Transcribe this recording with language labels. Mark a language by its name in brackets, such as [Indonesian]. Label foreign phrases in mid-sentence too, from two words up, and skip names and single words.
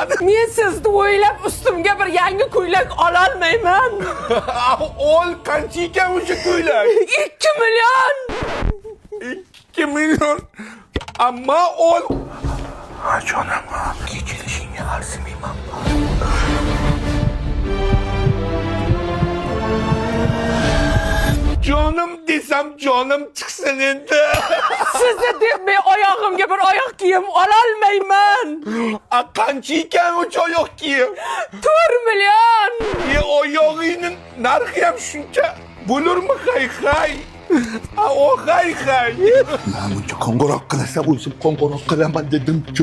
[Uzbek] Men sizni o'ylab ustimga bir yangi ko'ylak ola olmayman. Ol qancha ekan o'sha ko'ylak? 2 million. 2 million. Ammo ol. Jonim, kechirishingga arzimayman. [Turkish] Canım desem canım çıksın endi. [Uzbek] Sizni deb men oyog'imga bir oyoq kiyim ololmayman. Qancha ekan o'sha oyoq kiyim? 4 million. Oyog'ingning narxi ham shuncha bo'lurmi hay? O hay. Men buncha qo'ng'iroq qilasam o'zim qo'ng'iroq qilaman dedim-ku.